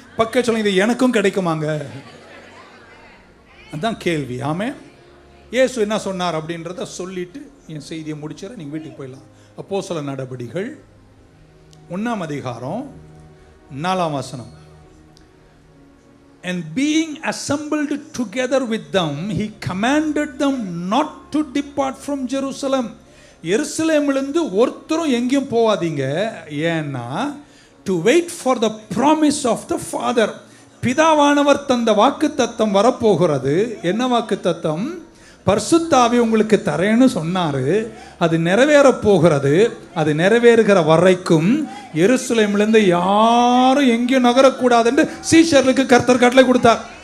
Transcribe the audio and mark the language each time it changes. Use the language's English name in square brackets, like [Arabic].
[Tamil] பக்க சொல்லுங்க, இது எனக்கும் கிடைக்குமாங்க? அதான் கேள்வி. ஆமென். இயேசு என்ன சொன்னார் அப்படின்றத சொல்லிட்டு என் செய்தியை முடிச்சிட நீங்க வீட்டுக்கு போயிடலாம். அப்போஸ்தலர் நடபடிகள் 1ஆம் அதிகாரம் 4ஆம் வசனம். [English] And being assembled together with them, he commanded them not to depart from Jerusalem. [Tamil] எருசலேமிலிருந்து ஒருத்தரும் எங்கேயும் போகாதீங்க. [English] ஏன்னா to wait for the promise of the Father. [Tamil] பிதாவானவர் தந்த வாக்குத்தத்தம் வரப்போகிறது. என்ன வாக்குத்தத்தம்? பரிசுத்த ஆவி உங்களுக்கு தரேன்னு சொன்னாரு. அது நிறைவேற போகிறது. அது நிறைவேறுகிற வரைக்கும் எருசலேமிலிருந்து யாரும் எங்கேயும் நகரக்கூடாது என்று சீஷர்களுக்கு கர்த்தர் கட்டளை கொடுத்தார்.